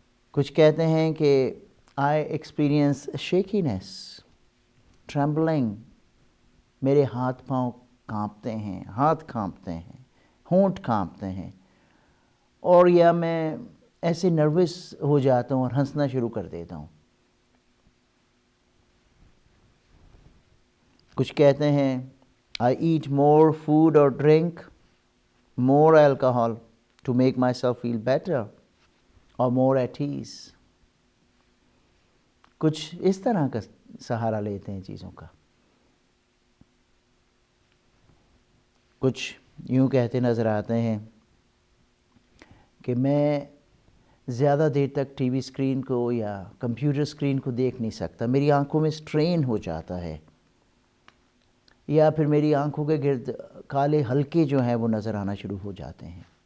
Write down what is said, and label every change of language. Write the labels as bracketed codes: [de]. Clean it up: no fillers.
[ur] کچھ کہتے ہیں کہ [en] I experience shakiness, trembling. [ur] میرے ہاتھ پاؤں کانپتے ہیں، ہاتھ کانپتے ہیں، ہونٹ کانپتے ہیں، اور یا میں ایسے نروس ہو جاتا ہوں اور ہنسنا شروع کر دیتا ہوں. کچھ کہتے ہیں [en] I eat more food or drink more alcohol to make myself feel better or more at ease. [ur] کچھ اس طرح کا سہارا لیتے ہیں چیزوں کا. کچھ یوں کہتے نظر آتے ہیں کہ میں زیادہ دیر تک ٹی وی اسکرین کو یا کمپیوٹر اسکرین کو دیکھ نہیں سکتا، میری آنکھوں میں اسٹرین ہو جاتا ہے، یا پھر میری آنکھوں کے گرد کالے حلقے جو ہیں وہ نظر آنا شروع ہو جاتے ہیں.